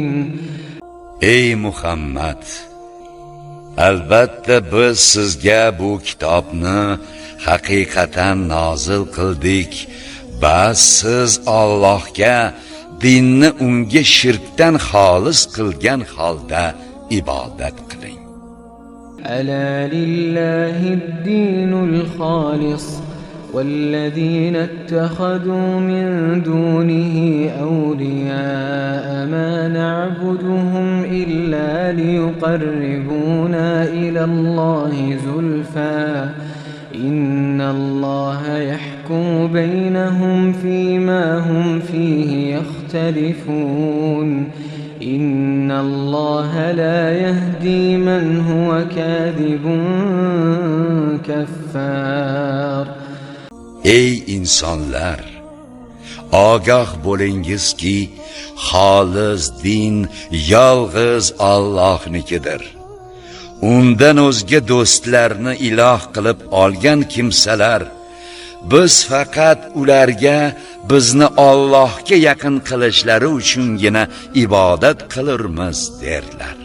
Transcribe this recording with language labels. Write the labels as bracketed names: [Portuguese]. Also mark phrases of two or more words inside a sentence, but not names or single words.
[Uzbek] Ey Muhammad, albatta biz sizga bu kitobni haqiqatan nozil qildik. Bas siz Allohga dinni unga shirkdan xolis qilgan holda ibodat qiling. [Arabic] ألا لله الدين الخالص والذين اتخذوا من دونه أولياء ما نعبدهم إلا ليقربونا إلى الله زلفى إن الله يحكم بينهم فيما هم فيه يختلفون إن الله لا يهدي من هو كاذب كفار. [Uzbek] Ey insonlar, ogoh bo'lingizki, xolis din yolg'iz Allohnikidir. Undan o'zga do'stlarni iloh qilib olgan kimsalar, biz faqat ularga bizni Allohga yaqin qilishlari uchungina ibodat qilurmiz derlar.